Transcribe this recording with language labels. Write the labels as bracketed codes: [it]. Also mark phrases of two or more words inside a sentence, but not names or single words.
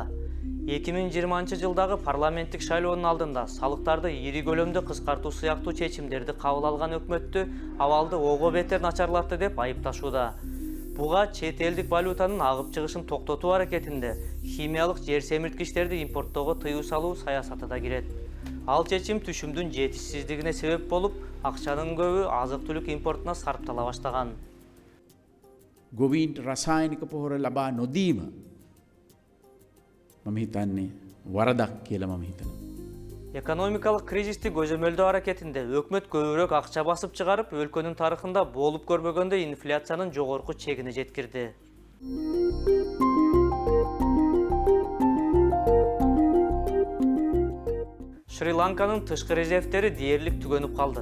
[ky] 2020-жылдагы парламенттик шайлоонун алдында салыктарды ири көлөмдө кыскартуу сыяктуу чечимдерди кабыл алган өкмөттү абалды ого бетер начарлатты деп айыпташууда. Буга чет элдик валютанын агып чыгышын токтотуу аракетинде химиялык жер семирткичтерди импорттоого тыюу салуу саясаты да кирет. Ал чечим түшүмдүн жетишсиздигине себеп болуп, акчанын көбү азык-түлүк импортуна сарптала баштаган. [si] ගොවීන්ට රසායනික පොහොර ලබා නොදීම මම හිතන්නේ වරදක් කියලා මම හිතනවා. [ky] Экономикалык кризисти көзөмөлдөө аракетинде өкмөт көбүрөөк акча басып чыгарып, өлкөнүн тарыхында болуп көрбөгөндөй инфляциянын жогорку чегине жеткирди. Шри-Ланканын тышкы резервтери дээрлик түгөнүп калды.